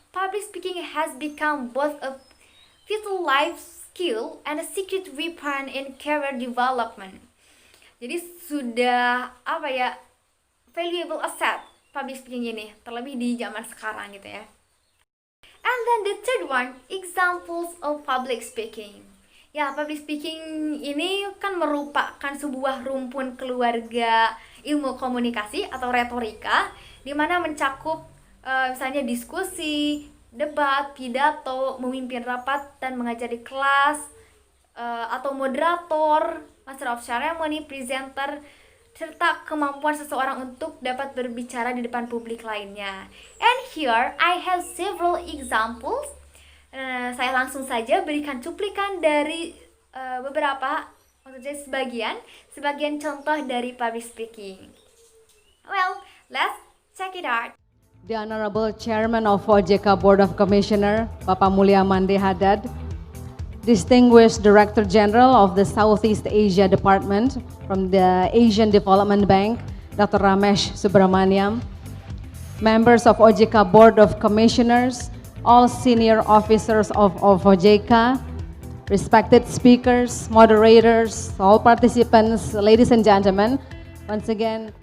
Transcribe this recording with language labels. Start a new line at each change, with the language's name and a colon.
English: public speaking has become both a vital life skill and a secret weapon in career development.
Indonesian: Jadi sudah
English: valuable asset
Indonesian: public speaking ini, terlebih di zaman sekarang gitu ya.
English: And then the third one, examples of public speaking.
Indonesian: Ya, public speaking ini kan merupakan sebuah rumpun keluarga ilmu komunikasi atau retorika, di mana mencakup misalnya diskusi, debat, pidato, memimpin rapat dan mengajar di kelas, atau moderator, master of ceremony, presenter, serta kemampuan seseorang untuk dapat berbicara di depan publik lainnya.
English: And here I have several examples.
Indonesian: Saya langsung saja berikan cuplikan dari beberapa, maksudnya sebagian contoh dari public speaking.
English: Well, let's check it out. The Honorable Chairman of OJK Board of Commissioner, Bapak Mulia Mande Haddad, Distinguished Director General of the Southeast Asia Department from the Asian Development Bank, Dr. Ramesh Subramaniam, members of OJK Board of Commissioners, all senior officers of OJK, respected speakers, moderators, all participants, ladies and gentlemen, once again.